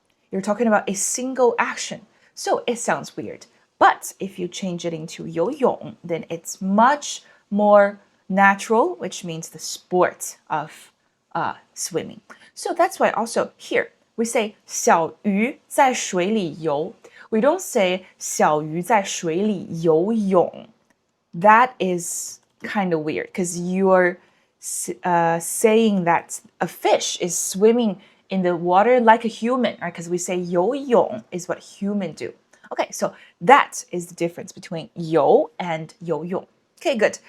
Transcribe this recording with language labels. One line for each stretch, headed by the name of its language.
English: You're talking about a single action, so it sounds weird. But if you change it into 游泳, then it's much more natural, which means the sport of swimming. So that's why also here we say
Chinese: 小鱼在水里游.
English: We don't say
Chinese: 小鱼在水里游泳.
English: That is kind of weird because you're saying that a fish is swimming in the water like a human, right? Because we say 游泳 is what humans do. Okay, so that is the difference between 游 and 游泳. Okay, good.